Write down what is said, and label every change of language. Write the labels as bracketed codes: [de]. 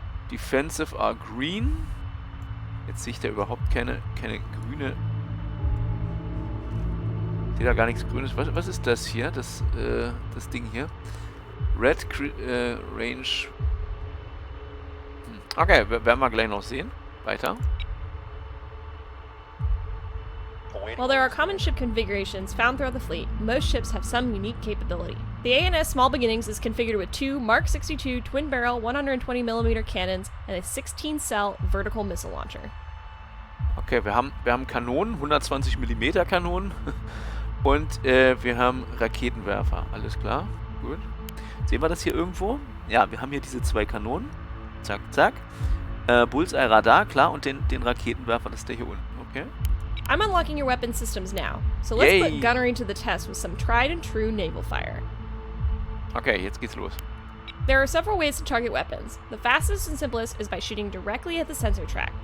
[en] Defensive are green. [de] Jetzt sehe ich da überhaupt keine grüne... Ich sehe da gar nichts Grünes. Was ist das hier? Das Ding hier. Red Range... Okay, werden wir gleich noch sehen. Weiter. [en] While there are common ship configurations found throughout the fleet, most ships have some unique capability. The ANS Small Beginnings is configured with 2 Mark 62 twin-barrel 120mm cannons and a 16-cell vertical missile launcher. [de] Okay, wir haben Kanonen, 120mm Kanonen und wir haben Raketenwerfer. Alles klar, gut. Sehen wir das hier irgendwo? Ja, wir haben hier diese 2 Kanonen. Zack, zack. Bullseye Radar, klar, und den Raketenwerfer, das ist der hier unten, okay? [en] I'm unlocking your weapon systems now, so let's Yay. put gunnery to the test with some tried and true naval fire. [de] Okay, jetzt geht's los. [en] There are several ways to target weapons. The fastest and simplest is by shooting directly at the sensor track.